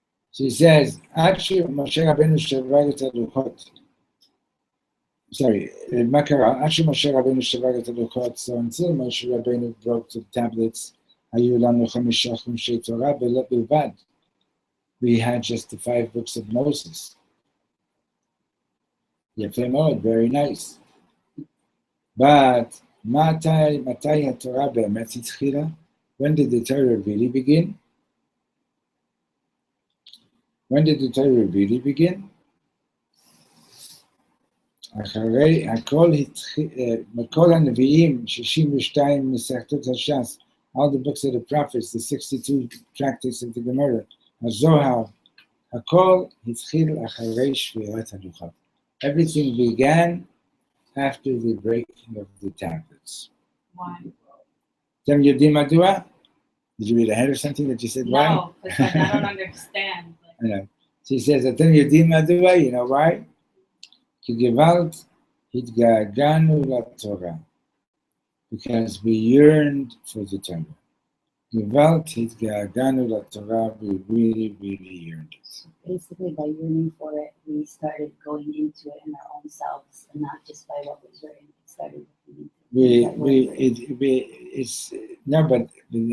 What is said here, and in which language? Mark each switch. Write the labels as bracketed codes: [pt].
[en] So he says, actually, Moshe Rabbeinu [he] שבר את הלוחות. [en] Sorry, [he] מה קרה? עד שמשה רבנו שבר את הלוחות, [en] so until Moshe Rabbeinu broke the tablets, [he] היו לנו 5 חומשי תורה בלבד. [en] We had just the 5 books of Moses. [he] יפה מאוד, [en] very nice. [he] But מתי התורה באמת התחילה? [en] When did the Torah really begin? When did the Torah really begin? [he] אחרי הכל מכל הנביאים, 62 מסכתות הש"ס, [en] all the books of the prophets, the 62 tractates of the Gemara, [he] הזוהר, הכל התחיל אחרי שבירת הלוחות. [en] Everything began after the breaking of the tablets. Why? [he] אתם יודעים מדוע? [en] Did you read ahead or something that you said why? No, because I don't understand. I know. So he says, [he] אתם יודעים מדוע? [en] You know why? [he] כי גוואלד התגעגענו לתורה. [en] Because we yearned for the Torah. [he] גוואלד התגעגענו לתורה, [en] we really, really yearned it. Basically, by yearning for it, we started going into it in our own selves, and not just by what was written. We started looking into it.